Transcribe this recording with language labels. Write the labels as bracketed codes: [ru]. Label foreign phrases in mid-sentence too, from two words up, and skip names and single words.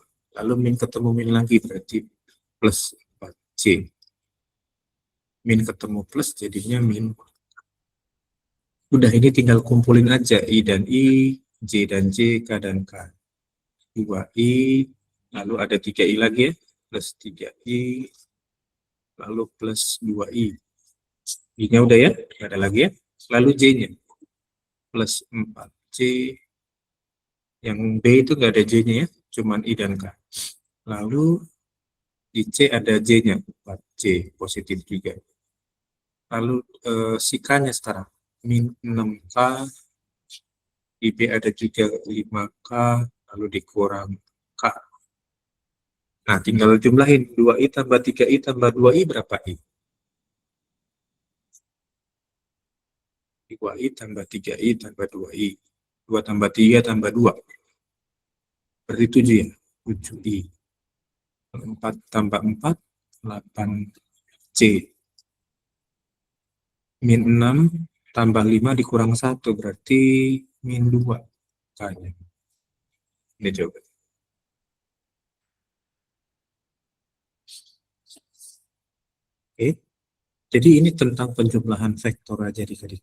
[id] Lalu min ketemu min lagi berarti plus 4C. Min ketemu plus jadinya min. Udah ini tinggal kumpulin aja I dan I, J dan J, K dan K. 2I, lalu ada 3I lagi ya, plus 3I, lalu plus 2I. I-nya udah ya, nggak ada lagi ya. Lalu J-nya, plus 4C, yang B itu nggak ada J-nya ya, cuman I dan K. Lalu di C ada J-nya, 4C, positif juga. Lalu si K-nya sekarang, min 6K, di B ada juga 5K, lalu dikurang K. Nah, tinggal jumlahin 2I tambah 3I tambah 2I berapa I? 2I tambah 3I tambah 2I. 2 tambah 3 tambah 2. Berarti 7 ya? 7I. 4 tambah 4, 8C. Min 6 tambah 5 dikurang 1, berarti min 2. K-nya. Ini jawaban. Oke. Jadi ini tentang penjumlahan vektor aja adik-adik.